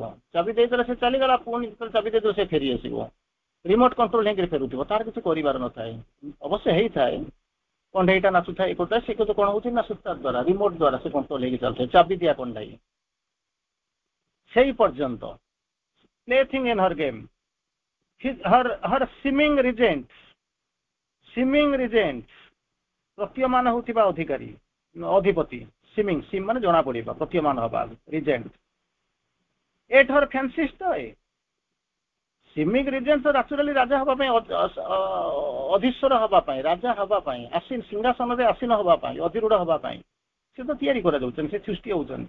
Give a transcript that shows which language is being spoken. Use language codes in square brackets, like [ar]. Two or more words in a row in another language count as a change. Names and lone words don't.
[or] ଚାବି ଦେଇଦେଲେ ସେ ଚାଲିଗଲା, ପୁଣି ଚାବି ଦେଇଦେଲେ ସେ ଫେରି ଆସିବ। ରିମୋଟ କଣ୍ଟ୍ରୋଲ ହେଇକି ଫେରୁଥିବ, ତାର କିଛି କରିବାର ନଥାଏ। ଅବଶ୍ୟ ହେଇଥାଏ, କଣ୍ଢେଇଟା ନାଚୁଥାଏ, ଏକଥାଏ, ସେ କିନ୍ତୁ କଣ ହଉଛି ନା ସୂତା ଦ୍ୱାରା, ରିମୋଟ ଦ୍ୱାରା ସେ କଣ୍ଟ୍ରୋଲ ହେଇକି ଚାଲୁଥାଏ, ଚାବି ଦିଆ କଣ୍ଢେଇ। ସେଇ ପର୍ଯ୍ୟନ୍ତ [en] plaything in her game, her seeming regent, [or] ପ୍ରତୀୟମାନ ହେଉଥିବା ଅଧିକାରୀ, ଅଧିପତି। [en] seeming, seem [or] ମାନେ ଜଣା ପଡିବା, ପ୍ରତୀୟମାନ ହବା, [en] regent. at her fancy stay, seeming regent [or] ନ୍ୟାଚୁରାଲି ରାଜା ହବା ପାଇଁ, ଅଧୀଶ୍ୱର ହବା ପାଇଁ, ରାଜା ହବା ପାଇଁ, ସିଂହାସନରେ ଆସୀନ ହବା ପାଇଁ, ଅଧିରୂଢ ହବା ପାଇଁ ସେ ତ ତିଆରି କରାଯାଉଛନ୍ତି, ସେ ସୃଷ୍ଟି ହଉଛନ୍ତି।